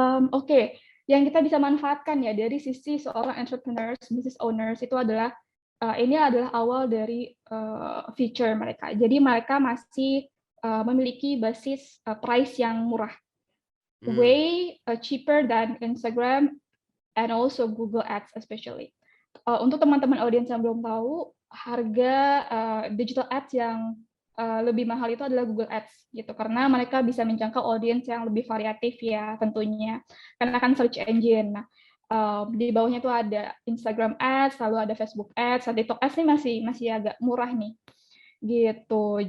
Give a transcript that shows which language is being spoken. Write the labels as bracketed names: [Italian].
[Indonesian] Oke, yang kita bisa manfaatkan ya dari sisi seorang entrepreneurs, business owners itu adalah, ini adalah awal dari, feature mereka. Jadi mereka masih, memiliki basis, price yang murah, mmm, [English] way, cheaper than Instagram and also Google Ads especially. [Indonesian] Untuk teman-teman audiens yang belum tahu, harga, digital ads yang, lebih mahal itu adalah Google Ads gitu, karena mereka bisa menjangkau audiens yang lebih variatif ya tentunya, karena kan search engine. Nah, di bawahnya itu ada Instagram Ads, lalu ada Facebook Ads, nah TikTok Ads ini masih masih agak murah nih, gitu.